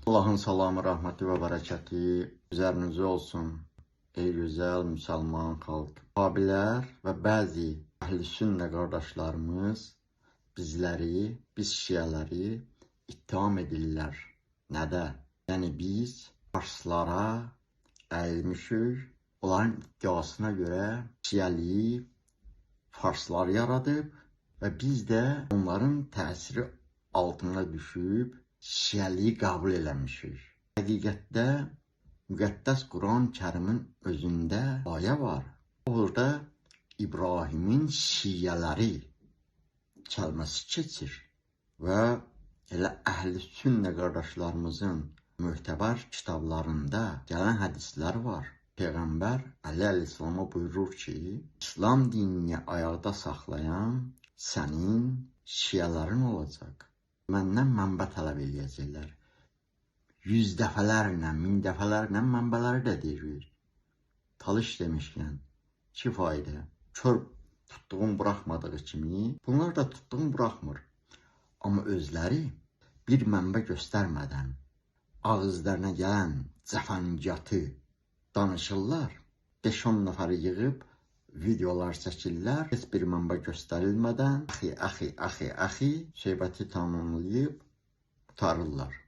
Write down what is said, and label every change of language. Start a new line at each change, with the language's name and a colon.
Turkish: Allah'ın salamı, rahmeti ve bereketi üzerinize olsun. Ey güzel Müslüman halk.
Azerbaijani: Vahabiler ve bazı əhl-i sünnə qardaşlarımız bizləri, biz şiələri ittiham edirlər. Nədə? Yəni biz farslara əyilmişik. Onların iddiasına görə şiəliyi farslar yaradıb və biz də onların təsiri altına düşüb şiəliyi qəbul eləmişik. Həqiqətdə müqəddəs Quran-Kərimin özündə ayə var. Orada İbrahimin şiələri kəlməsi keçir və elə əhl-i sünnə qardaşlarımızın möhtəbər kitablarında gələn hədislər var. Peyğəmbər əleyhissalama buyurur ki, İslam dinini ayaqda saxlayan sənin şiələrin olacaq. Məndən mənbə tələb eləyəcəklər. 100 dəfələrlə, 1000 dəfələrlə mənbələri də deyirik. Talış demişkən, ki fayda. Kör tutduğum buraxmadığı kimi, bunlar da tutduğum buraxmır. Amma özləri bir mənbə göstərmədən ağızlarına gələn cəfəngiyatı danışırlar. 5-10 nəfəri yığıb videolar çəkirlər. Heç bir mənbə göstərilmədən axı söhbəti tamamlayıb qutarırlar.